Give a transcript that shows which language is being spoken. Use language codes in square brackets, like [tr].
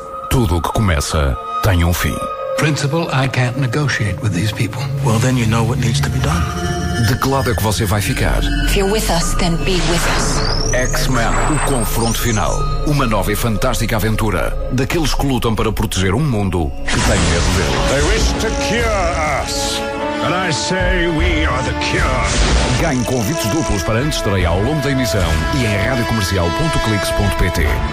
[pt] Tudo o que começa tem um fim. [en] Principal, I can't negotiate with these people. Well, then you know what needs to be done. [pt] De que lado é que você vai ficar? [en] If you're with us, then be with us. [pt] X-Men, o confronto final. Uma nova e fantástica aventura. Daqueles que lutam para proteger um mundo que tem medo dele. [en] They wish to cure us. And I say we are the cure. [pt] Ganhe convites duplos para antes estreia ao longo da emissão e em radiocomercial.clix.pt.